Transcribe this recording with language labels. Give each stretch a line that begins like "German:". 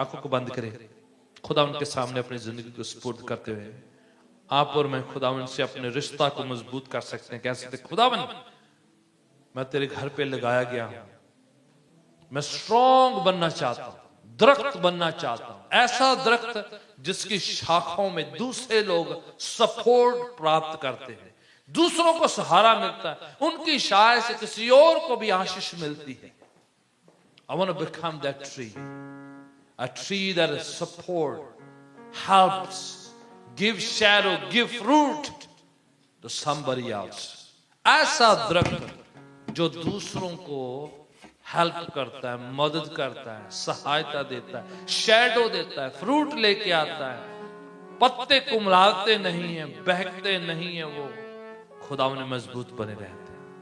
Hindi: आंखों को बंद करें, खुदा उनके सामने अपनी जिंदगी को सुपुर्द करते हुए आप और मैं खुदावन से अपने रिश्ता को मजबूत कर सकते हैं। कह सकते खुदावन, मैं तेरे घर पे लगाया गया हूं, मैं स्ट्रॉन्ग बनना चाहता हूं, दरख्त बनना चाहता हूं, ऐसा दरख्त जिसकी शाखाओं में दूसरे लोग सपोर्ट प्राप्त करते हैं, दूसरों को सहारा मिलता है, उनकी शाय से किसी और को भी आशीष मिलती है।
English: I want to become that tree. A tree that is support, helps, give shadow, give fruit to somebody else.
Hindi: ऐसा दरख्त जो दूसरों को हेल्प करता है, मदद करता है, सहायता देता है, शैडो देता है, फ्रूट लेके आता है, पत्ते कुमलाते नहीं है, बहकते नहीं है, वो खुदा में मजबूत बने रहते हैं।